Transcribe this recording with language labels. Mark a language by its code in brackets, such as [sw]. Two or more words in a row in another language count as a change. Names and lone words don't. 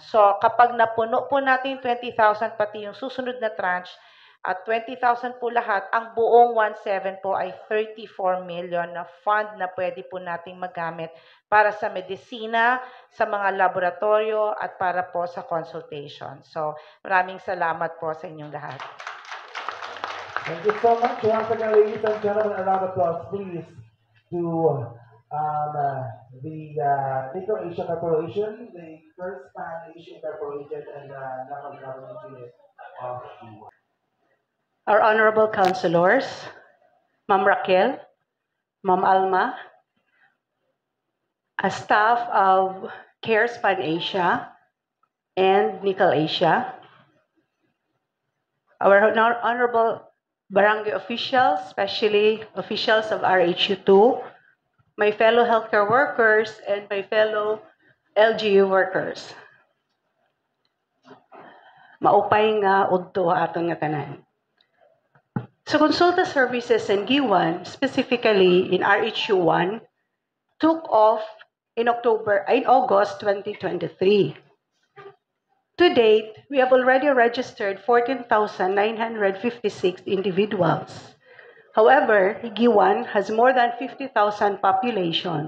[tl] So kapag napuno po natin 20,000 pati yung susunod na tranche, at 20,000 po lahat, ang buong 1.7 po ay 34 million na fund na pwede po nating magamit para sa medisina, sa mga laboratorio, at para po sa consultation. So, maraming salamat po sa inyong lahat. [en] Thank you so much. Once again, ladies and gentlemen, a round of applause, please, to the Nickel Asia Corporation, the first Pan-Asian Corporation, and national government unit of Giwan. Our honorable councilors, Ma'am Raquel, Ma'am Alma, a staff of CARES Pan Asia and Nickel Asia, our honorable barangay officials, especially officials of RHU2, my fellow healthcare workers, and my fellow LGU workers. [war] Maupay nga udto aton nga tanan. [en] So consulta services in Giwan, specifically in RHU1, took off in August 2023. To date, we have already registered 14,956 individuals. However, Giwan has more than 50,000 population.